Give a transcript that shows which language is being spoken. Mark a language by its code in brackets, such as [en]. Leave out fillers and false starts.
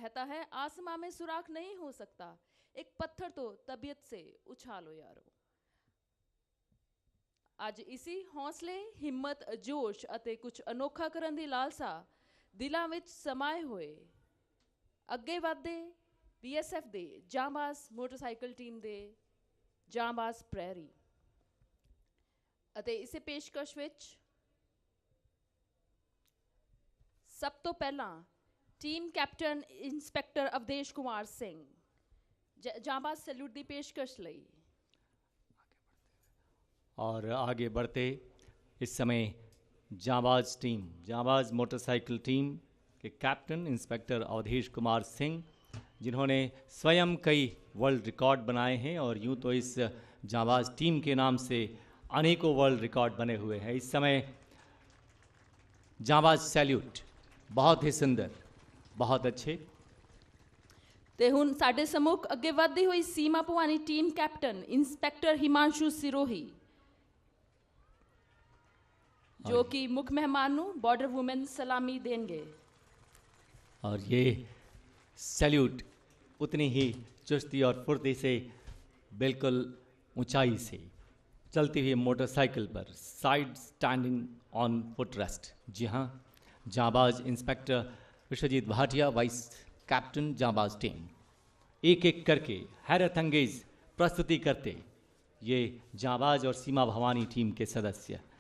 [hi] कहता है आसमां में सुराख नहीं हो सकता, एक पत्थर तो तबीयत से उछालो यारो। [pa] ਅੱਜ ਇਸੀ ਹੌਸਲੇ ਹਿੰਮਤ ਜੋਸ਼ ਅਤੇ ਕੁਝ ਅਨੋਖਾ ਕਰਨ ਦੀ ਲਾਲਸਾ ਦਿਲਾਂ ਵਿੱਚ ਸਮਾਏ ਹੋਏ ਅੱਗੇ ਵਧਦੇ BSF ਦੇ ਜਾਂਬਾਜ਼ ਮੋਟਰਸਾਈਕਲ ਟੀਮ ਦੇ ਜਾਂਬਾਜ਼ ਪ੍ਰੈਰੀ ਅਤੇ ਇਸੇ ਪੇਸ਼ਕਸ਼ ਵਿੱਚ ਸਭ ਤੋਂ ਪਹਿਲਾਂ team captain inspector ਅਵਦੇਸ਼ Kumar Singh ਜਾਂਬਾਜ਼ salute ਦੀ ਪੇਸ਼ਕਸ਼ ਲਈ। [hi] और आगे बढ़ते इस समय जांबाज टीम, जांबाज मोटरसाइकिल टीम के कैप्टन इंस्पेक्टर अवधेश कुमार सिंह, जिन्होंने स्वयं कई वर्ल्ड रिकॉर्ड बनाए हैं और यूं तो इस जांबाज टीम के नाम से अनेकों वर्ल्ड रिकॉर्ड बने हुए हैं। इस समय जांबाज सैल्यूट बहुत ही सुंदर, बहुत अच्छे। [pa] ਤੇ ਹੁਣ ਸਾਡੇ ਸਮੁਖ ਅੱਗੇ ਵਧਦੀ ਹੋਈ ਸੀਮਾ Bhavani team captain inspector Himanshu Sirohi, [hi] जो कि मुख्य मेहमान बॉर्डर वुमेन सलामी देंगे। और ये सैल्यूट उतनी ही चुस्ती और फुर्ती से बिल्कुल ऊंचाई से चलती हुई मोटरसाइकिल पर side standing on foot rest. जी हाँ, जांबाज inspector Vishwajeet Bhatia, vice captain जांबाज टीम, एक एक करके हैरत अंगेज प्रस्तुति करते ये जांबाज और सीमा भवानी टीम के सदस्य।